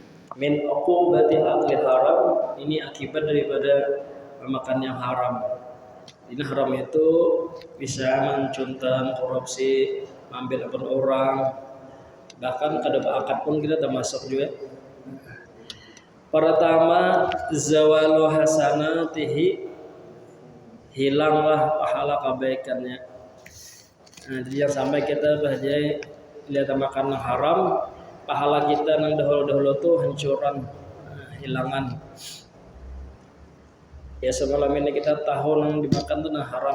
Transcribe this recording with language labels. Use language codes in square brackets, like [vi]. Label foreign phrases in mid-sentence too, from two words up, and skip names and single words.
[ar] Min uqubati akli haram, [id] ini akibat daripada makan yang haram. Ini haram itu bisa mencuntan, korupsi, ambil akun orang, bahkan kadang akad pun kita termasuk juga. Pertama, [ar] zawalu hasanatihi, [id] hilanglah pahala kebaikannya. [bjn] Nah, jadi yang sampai kita bahaya lihat makan haram, pahala kita yang dahulu-dahulu tuh hancuran, hilangan. [id] Ya semalam ini kita tahu yang dimakan tuh haram.